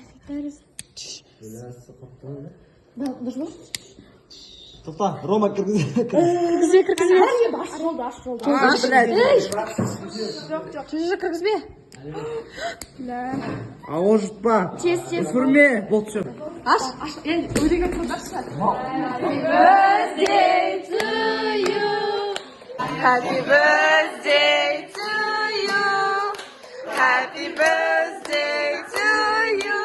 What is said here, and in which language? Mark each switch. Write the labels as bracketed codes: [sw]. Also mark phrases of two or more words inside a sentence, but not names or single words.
[kk] Тоқта, Рома кіргізі. Аш жолды. Жоқ, кіргізбе. А ол жұтпа. Тез. Көрме, болды що. Аш. Ей, өлеген қылдаршы. [en] Happy birthday to you. Happy birthday to you. Happy birthday to you.